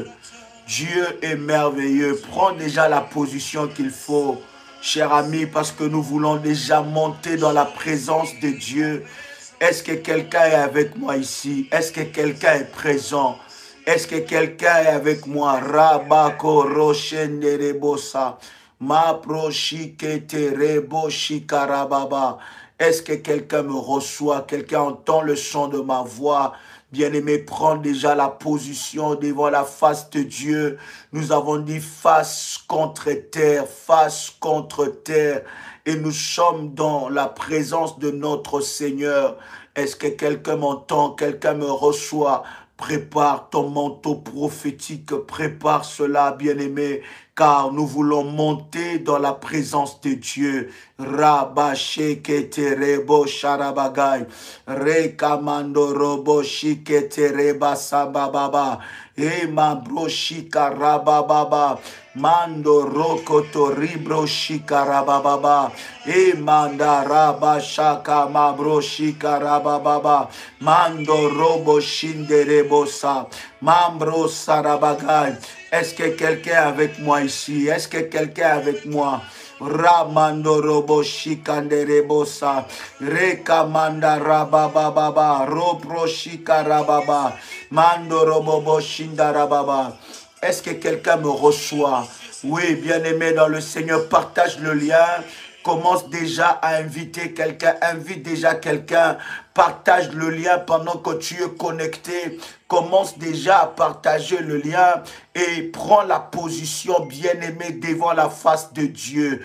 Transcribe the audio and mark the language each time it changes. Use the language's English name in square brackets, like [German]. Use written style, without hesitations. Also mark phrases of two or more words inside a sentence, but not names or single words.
[French] Dieu est merveilleux. Prends déjà la position qu'il faut, cher ami, parce que nous voulons déjà monter dans la présence de Dieu. Est-ce que quelqu'un est avec moi ici? Est-ce que quelqu'un est présent? Est-ce que quelqu'un est avec moi? Rabako Roshenderebosa. Ma prochiketerebo shikarababa. Est-ce que quelqu'un me reçoit? Quelqu'un entend le son de ma voix? Bien-aimé, prends déjà la position devant la face de Dieu. Nous avons dit face contre terre, face contre terre. Et nous sommes dans la présence de notre Seigneur. Est-ce que quelqu'un m'entend? Quelqu'un me reçoit? Prépare ton manteau prophétique, prépare cela, bien-aimé, car nous voulons monter dans la présence de Dieu. Rabasheketerebo sharabagay, rekamando robo shiketereba sabababa, emabro shikarabababa, mando rokoto ribro shikarabababa, emanda rabashaka mabro shikarabababa, mando robo shinderebosa, mambro sarabagay. Est-ce que quelqu'un est avec moi ici? Est-ce que quelqu'un est avec moi? Ramando robo shikanderebosa, rekamanda rabababa, robro shikarababa, mando robo shindarababa. Est-ce que quelqu'un me reçoit? Oui, bien-aimé dans le Seigneur, partage le lien. Commence déjà à inviter quelqu'un, invite déjà quelqu'un, partage le lien pendant que tu es connecté. Commence déjà à partager le lien et prends la position, bien-aimé, devant la face de Dieu.